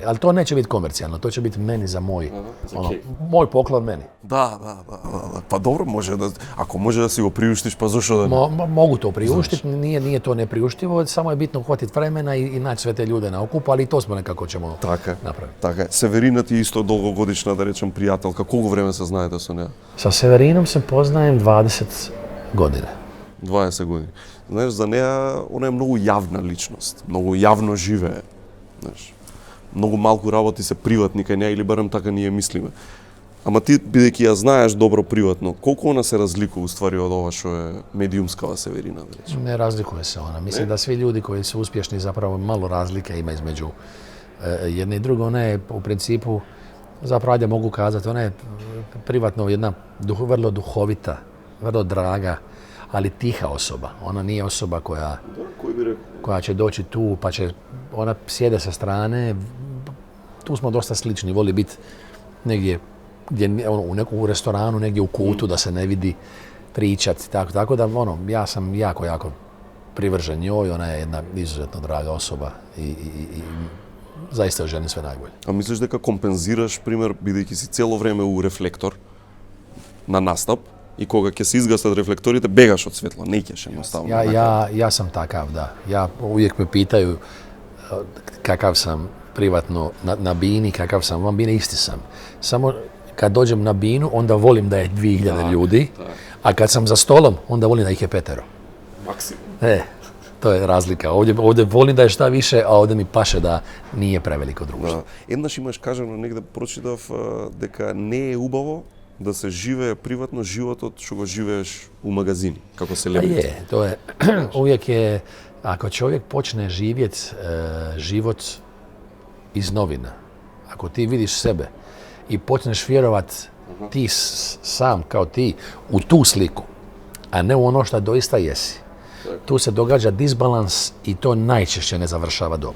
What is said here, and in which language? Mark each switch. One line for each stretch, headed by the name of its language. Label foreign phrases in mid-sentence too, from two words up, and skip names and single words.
Croatian: Ali to neće biti komercijalno, to će biti meni za moj poklon meni. Da.
Serbian: Pa dobro, ako može da
Macedonian: си го
Serbian: priuštiš, pa zašto da ne?
Croatian: Mogu to priuštiti, nije to nepriuštivo, samo je bitno uhvatiti vremena i naći sve te ljude na okupu, ali i to smo nekako ćemo napraviti.
Macedonian: Така е. Северина ти е исто долгогодишна, да речем, пријателка. Колко време се знаете со неа?
Croatian: Sa Severinom se poznajem 20 godina.
Macedonian: 20 години. Знаеш, за неа, она е многу јавна личност, многу јавно живее. Знаеш, многу малку работи се приватни кај неа, или барем така ние мислиме. Ама ти, бидејќи ја знаеш добро приватно, колку она се разликува уствари од ова што е медиумскава Северина, да речем?
Croatian: Ne razlikuje se ona. Mislim da svi ljudi koji su uspješni zapravo malo razlike ima između jedne i druge. Ona je u principu, zapravo ajde mogu kazati, ona je privatno jedna vrlo duhovita, vrlo draga, ali tiha osoba. Ona nije osoba koja će doći tu, pa će, ona sjede sa strane. Tu smo dosta slični, voli biti negdje u restoranu, negdje u kutu da se ne vidi, pričati. Tako da ja sam jako privržen njoj, ona je jedna izuzetno draga osoba i zaista joj želim sve najbolje. A misliš
Macedonian: дека компензираш, пример, бидејќи си цело време у рефлектор на настап, i koga ќе се изгасат рефлекторите, бегаш од светло, не ќеш едноставно.
Croatian: Ja sam takav, da. Ja uvijek me pitaju kakav sam privatno na bini, kakav sam van bine, isti sam. Samo kad dođem na binu, onda volim da je 2000 ljudi, a kad sam za stolom, onda volim da ih je 5. Maksimum. To je razlika. Ovdje volim da je šta više, a ovdje mi paše da nije preveliko društvo.
Macedonian: Еднаш имаш кажано негде прочитав дека не е убаво да се живее приватно животот што го живееш у магазини, како селебрити.
Croatian: To je, uvijek je, ako čovjek počne živjeti život iz novina, ako ti vidiš sebe i počneš vjerovat ti sam kao ti u tu sliku, a ne u ono što doista jesi, Tu se događa disbalans i to najčešće ne završava dobro.